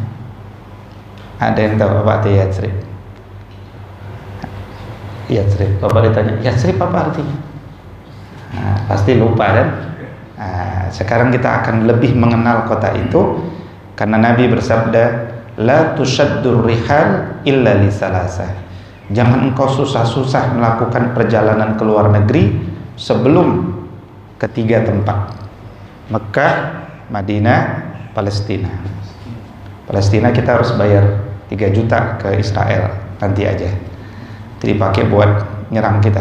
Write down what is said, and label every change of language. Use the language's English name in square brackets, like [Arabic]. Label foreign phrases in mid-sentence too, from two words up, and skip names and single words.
[Indonesian] Ada yang tahu apa arti Yatsrib? Yatsrib, Bapak ditanya, Yatsrib apa artinya? Nah, pasti lupa kan? Nah, sekarang kita akan lebih mengenal kota itu karena Nabi bersabda, [Arabic] لا تشد الرحال إلا لثلاثة. [Indonesian] Jangan engkau susah-susah melakukan perjalanan ke luar negeri sebelum ketiga tempat: Mekah, Madinah, Palestina. Palestina kita harus bayar 3 juta ke Israel nanti aja, jadi pakai buat nyerang kita.